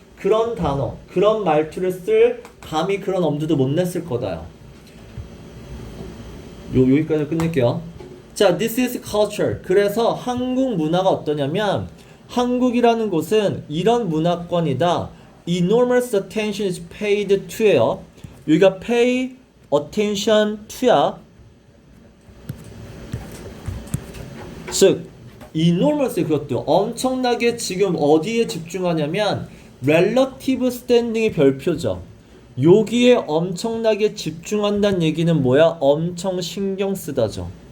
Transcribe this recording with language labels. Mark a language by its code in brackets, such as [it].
[ko] 그런 단어, 그런 말투를 쓸 감히 그런 엄두도 못 냈을 거다요. 여기까지 끝낼게요. 자, [en] this is culture. [ko] 그래서 한국 문화가 어떠냐면 한국이라는 곳은 이런 문화권이다. [en] Enormous attention is paid to예요. [ko] 여기가 [en] pay attention to야. [ko] 즉 enormous 그것도 엄청나게 지금 어디에 집중하냐면 [en] relative standing [ko] 의 별표죠. 여기에 엄청나게 집중한다는 얘기는 뭐야? 엄청 신경 쓰다죠.